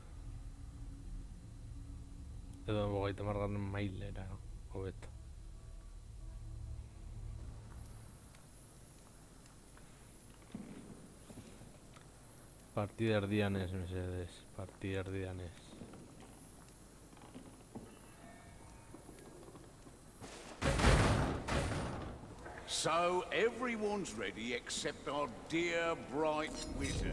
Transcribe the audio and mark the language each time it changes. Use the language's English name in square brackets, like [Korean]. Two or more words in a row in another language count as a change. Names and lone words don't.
[Basque] Edo 30. mailera, hobeto. Partida erdian ez, mesedez. Partida erdian ez. [English] So everyone's ready except our dear bright wizard.